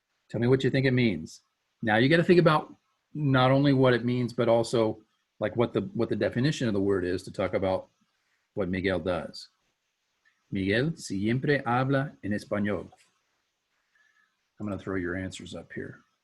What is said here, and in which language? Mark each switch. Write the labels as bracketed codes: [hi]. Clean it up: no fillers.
[en] Tell me what you think it means. Now you got to think about not only what it means, but also like what the definition of the word is to talk about what Miguel does. [es] Miguel siempre habla en español. [en] I'm going to throw your answers up here.